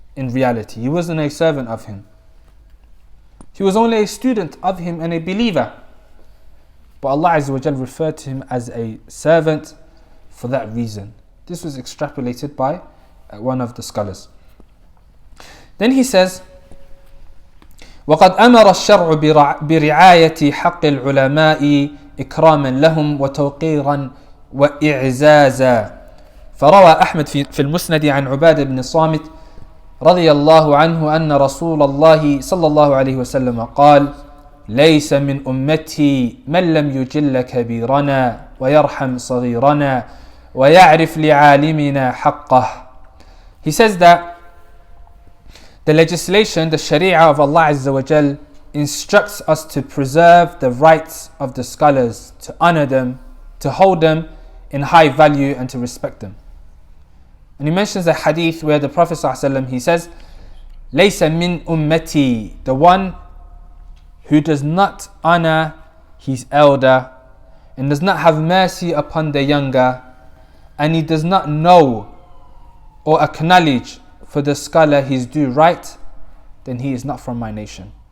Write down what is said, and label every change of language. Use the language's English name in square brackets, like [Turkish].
[English] In reality, he wasn't a servant of him. He was only a student of him and a believer. But Allah Azza wa Jal referred to him as a servant for that reason. This was extrapolated by one of the scholars. Then he says, [Arabic] وَقَدْ أَمَرَ الشَّرْعُ بِرِعَايَةِ حَقِّ الْعُلَمَاءِ إكراما لهم وتوقيرا وإعزازا. فروى أحمد في المسند عن عبادة بن صامت رضي الله عنه أن رسول الله صلى الله عليه وسلم قال ليس من أمتي من لم يجل كبيرنا ويرحم صغيرنا ويعرف لعالمنا حقه. [English] He says that the legislation, the sharia of Allah Azza wa Jal instructs us to preserve the rights of the scholars, to honor them, to hold them in high value and to respect them. And he mentions a hadith where the Prophet ﷺ, he says, [Arabic] لَيْسَ مِنْ أُمَّتِي, [English] the one who does not honor his elder and does not have mercy upon the younger, and he does not know or acknowledge for the scholar his due right, then he is not from my nation.